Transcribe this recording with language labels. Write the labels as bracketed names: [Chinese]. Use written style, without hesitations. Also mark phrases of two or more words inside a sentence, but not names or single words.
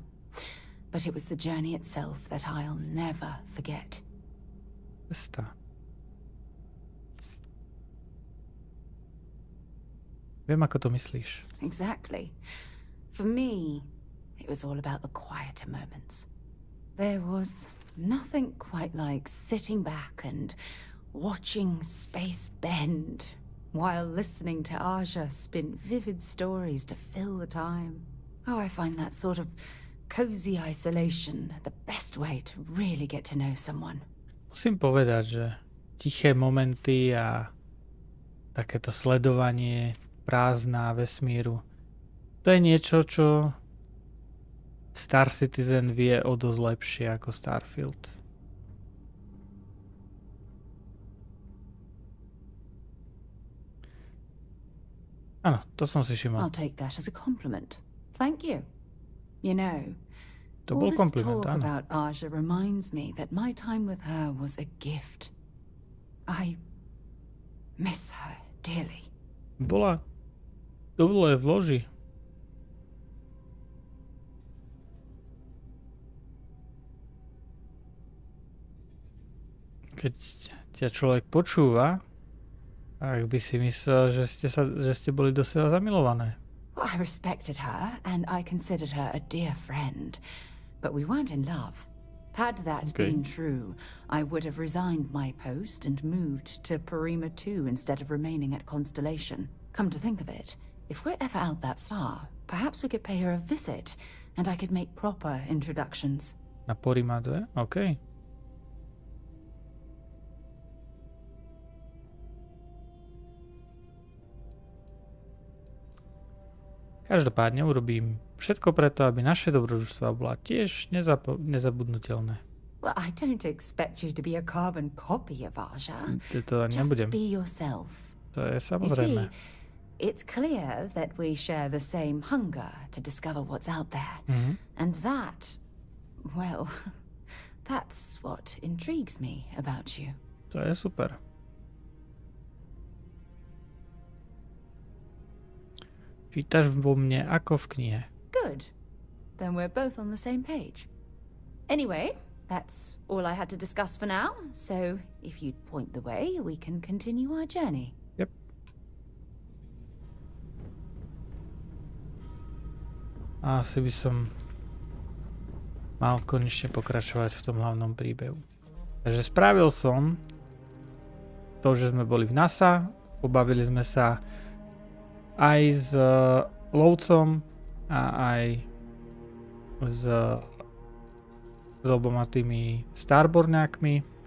[English] But it was the journey itself that I'll never forget. [Slovak] Viem, ako to myslíš. [English] Exactly. For me, it was all about the quieter moments. There was nothing quite like sitting back and watching space bend while listening to Aja spin vivid stories to fill the time. Oh, I find that sort of cozy isolation the best way to really get to know someone. [Slovak] Musím povedať, že tiché momenty a takéto sledovanie prázdna vesmíru, to je niečo, čo Star Citizen vie o dosť lepšie ako Starfield. Áno, to som si všimol. [English] I'll take that as a compliment. Thank you. You know, [Slovak] to [English] all [Slovak] bol [English] this [Slovak] kompliment, [English] talk [Slovak] áno. [English] about Aja reminds me that my time with her was a gift. I miss her dearly. [Slovak] Bola dole v loži. Keď ťa človek počúva, ak by si myslel, že ste boli do seba zamilované. [English] I respected her, and I considered her a dear friend, but we weren't in love. Had that been true, I would have resigned my post and moved to Parima 2 instead of remaining at Constellation. Come to think of it, if we're ever out that far, perhaps we could pay her a visit, and I could make proper introductions. [Slovak] Na Parima 2? OK. Každopádne urobím všetko preto, aby naše dobrodružstvo bola tiež nezabudnutelné. [English] Well, I don't expect you to be a carbon copy of Aja. [Slovak] To nebudem. [English] Just be yourself. [Slovak] To je samozrejme. [English] You see, it's clear that we share the same hunger to discover what's out there. And that, well, that's what intrigues me about you. [Slovak] To je super. Čítaš vo mne ako v knihe. [English] Good. Then we're both on the same page. Anyway, that's all I had to discuss for now, so if you'd point the way, we can continue our journey. Yep. [Slovak] Asi by som mal konečne pokračovať v tom hlavnom príbehu. Takže spravil som to, že sme boli v NASA, pobavili sme sa aj s lovcom a aj s oboma tými starborňákmi.